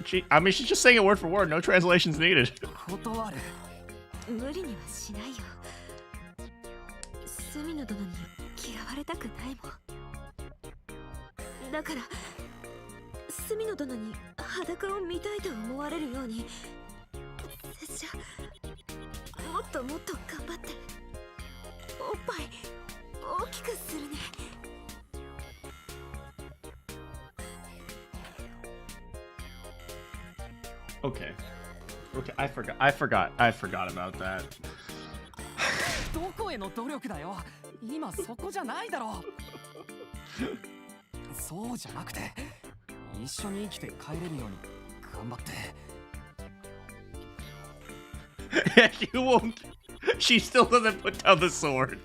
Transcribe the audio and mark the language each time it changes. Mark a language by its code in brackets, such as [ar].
[en] I mean, she's just saying it word for word. No translations needed. [ja] 断る。無理にはしないよ。スミノ殿に嫌われたくないもん。だからスミノ殿に裸を見たいと思われるように拙者もっともっと頑張っておっぱい大きくするね。 [en] Okay. Okay, I forgot about that. [ja] どこへの努力だよ。今そこじゃないだろ。そうじゃなくて、一緒に生きて帰れるように頑張って。 [en] You won't. She still doesn't put down the sword.